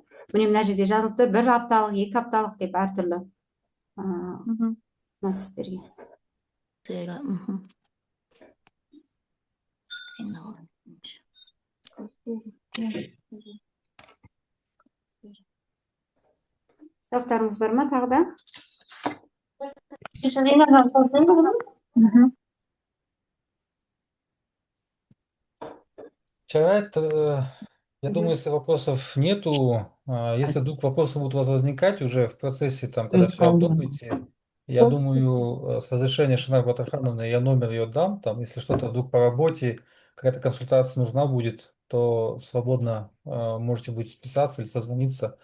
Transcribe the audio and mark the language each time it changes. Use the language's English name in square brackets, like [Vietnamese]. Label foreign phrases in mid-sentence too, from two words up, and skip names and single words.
[Kazakh] Міне мына жерде жазылып тұр, 1 апталық, 2 апталық деп әртүрлі сіздерге. Сұрақтарыңыз бар ма тағы да? [Russian] Я думаю, если вопросов нету, если вдруг вопросы будут у вас возникать уже в процессе, когда все обдумаете, я думаю, с разрешения Шанар Батархановны я номер ее дам, если что-то вдруг по работе, какая-то консультация нужна будет, то свободно можете будет списаться или созвониться.